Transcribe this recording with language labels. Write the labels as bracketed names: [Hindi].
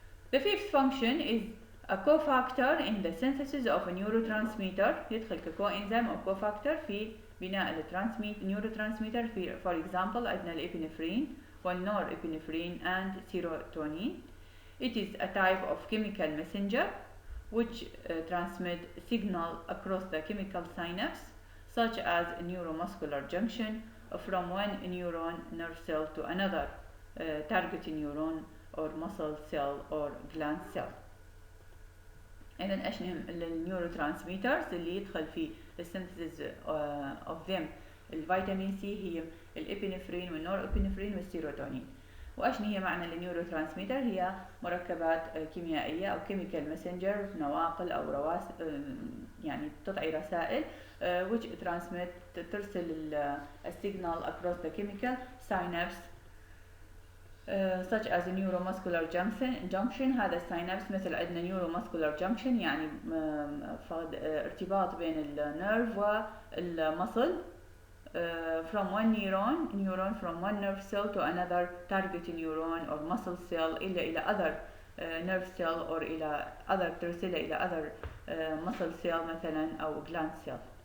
[English] The fifth function is a cofactor in the synthesis of a neurotransmitter. [Arabic] يدخل كcoenzyme أو cofactor في بناء neurotransmitter. في [English] for example [Arabic] عندنا الابنفرين والnorepinephrine and serotonin. [English] It is a type of chemical messenger which transmit signal across the chemical synapse, such as a neuromuscular junction from one neuron nerve cell to another target neuron or muscle cell or gland cell. [Arabic] إذن إيش النيوروترانسميترز اللي يدخل في السينثيسيس [English] of them [Arabic] الفيتامين سي هي الابنفرين والنورابنفرين والسيروتونين. وإيش هي معنى النيوروترانسميتر؟ هي مركبات كيميائية أو [English] chemical messenger، [Arabic] نواقل أو يعني تعطي رسائل [English] which transmit [Arabic] ترسل السيجنال [English] across the chemical synapse such as a neuromuscular junction. [Arabic] هذا السينابس مثل عندنا [English] neuromuscular junction [Arabic] يعني ارتباط بين النيرف والمصل [English] from one neuron from one nerve cell to another target neuron or muscle cell إلى other nerve cell or إلى other [Arabic] ترسل إلى [English] other muscle cell [Arabic] مثلا أو [English] gland cell.